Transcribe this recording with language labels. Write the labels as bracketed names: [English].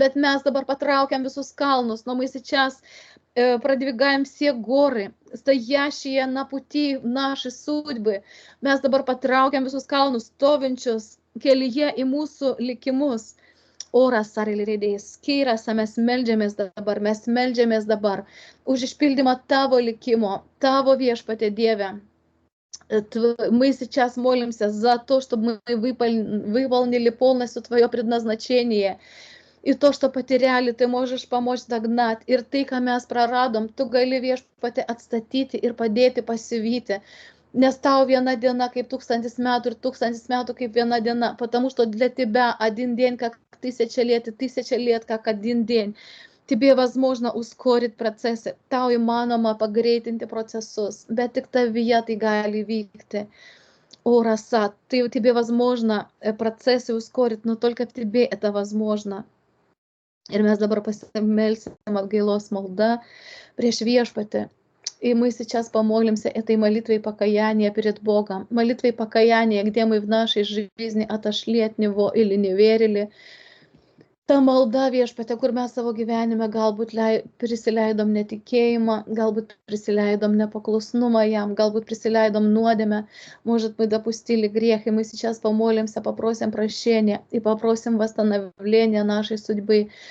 [Lithuanian] Bet mes dabar patraukiam visus kalnus, [Russian] но мы сейчас продвигаем все горы, стоящие на пути нашей судьбы. [Lithuanian] Mes dabar patraukiam visus kalnus, stovinčius kelyje į mūsų likimus. Oras arilidės, skyrasa, mes meldžiamės dabar už išpildymą tavo likimo, tavo Viešpatie Dieve. [Russian] Мы сейчас молимся за то, чтобы мы выполнили полностью твое предназначение. И то, что потеряли, ты можешь помочь догнать. [Lithuanian] Ir tai, ką mes praradom, tu gali Viešpatie atstatyti ir padėti pasivyti. Nes tau viena diena kaip 1000 metų ir 1000 metų kaip viena diена. [Russian] Потому что для тебя один день как 1000 лет и 1000 лет как один день. Тебе возможно ускорить процессы. [Lithuanian] Tau įmanoma pagreitinti procesus. Bet tik tavyje tai gali vykti. [Russian] О, раса, тебе возможно процессы ускорить, но только в тебе это возможно. [Lithuanian] Ir mes dabar pasimelsim atgailos malda prieš Viešpatį. [Russian] И мы сейчас помолимся этой молитвой покаяния перед Богом. Молитвой покаяния, где мы в нашей жизни отошли от Него или не верили. [Lithuanian] Ta malda Viešpatie, kur mes savo gyvenime galbūt prisileidom netikėjimą, galbūt prisileidom nepaklusnumą jam, galbūt prisileidom nuodėmę, [Russian] может, мы допустили грех, и мы сейчас помолимся, попросим прощения и попросим восстановления нашей судьбы.